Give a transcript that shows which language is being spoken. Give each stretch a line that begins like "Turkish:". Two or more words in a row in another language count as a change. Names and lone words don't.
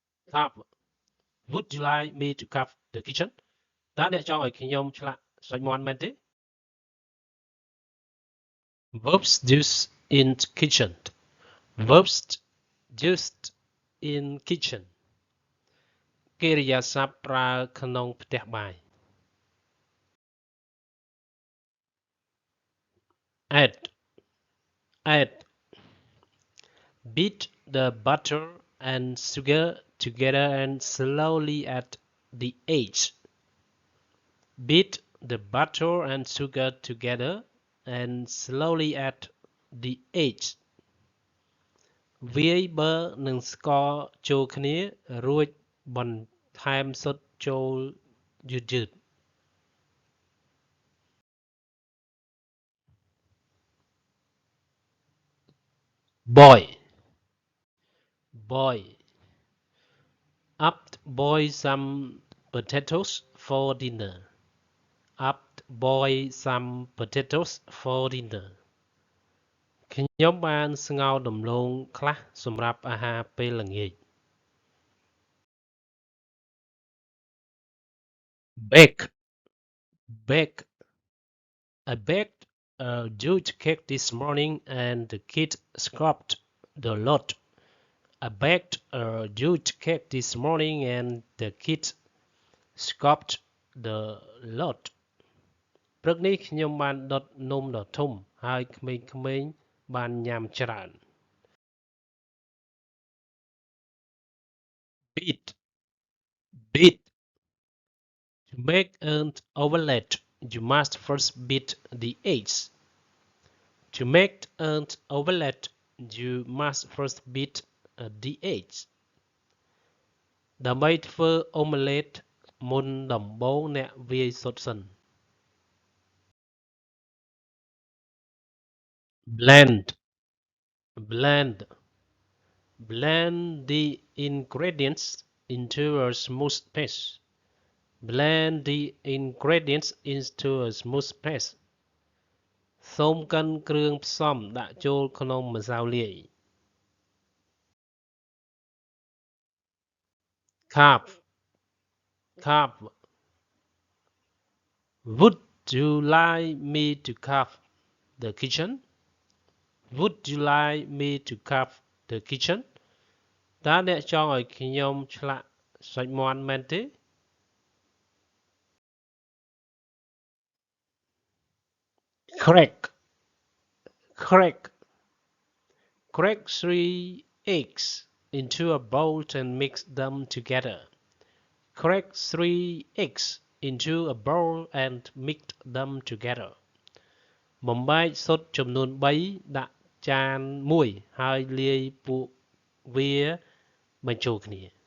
English: Carve Would you like me to carve the kitchen
Khmer: តើអ្នកចង់ឲ្យខ្ញុំឆ្លាក់សាច់មាន់មែនទេ
English: Verbs used in kitchen Verbs used in kitchen
Khmer: កិរិយាសព្ទប្រើក្នុងផ្ទះបាយ
English: add add beat the butter and sugar together and slowly add the eggs beat the butter and sugar together and slowly add the eggs
Khmer: វាយប័រនិងស្ករចូលគ្នារួចបន្ថែមស៊ុតចូលយឺតៗ
English: boil boil up boil some potatoes for dinner up boil some potatoes for dinner
Khmer: ខ្ញុំបានស្ងោរដំឡូងខ្លះសម្រាប់អាហារពេលល្ងាច
English: bake bake I baked a huge cake this morning and the kids scrapped the lot I baked a huge cake this morning and the kids scrapped the lot
Khmer: ព្រឹកនេះខ្ញុំបានដុតនំដ៏ធំហើយក្មេងៗបានញ៉ាំច្រើន
English: beat beat To make an omelette you must first beat the eggs To make an omelette you must first beat the eggs
Khmer: ដើម្បីធ្វើអូម៉ាឡេតមុនដំបូងអ្នកវាយស៊ុតសិន
English: blend blend blend the ingredients into a smooth paste blend the ingredients into a smooth paste
Khmer: សូមកិនគ្រឿងផ្សំដាក់ចូលក្នុងម្សៅលាយ
English: carve carve Would you like me to carve the kitchen Would you like me to carve the kitchen
Khmer: តើអ្នកចង់ឲ្យខ្ញុំឆ្លាក់សាច់មាន់មែនទេ
English: crack crack crack 3 eggs into a bowl and mix them together crack 3 eggs into a bowl and mix them together
Khmer: បំបែកស៊ុតចំនួន3ដាក់ចានមួយហើយលាយពួកវាបញ្ចូលគ្នា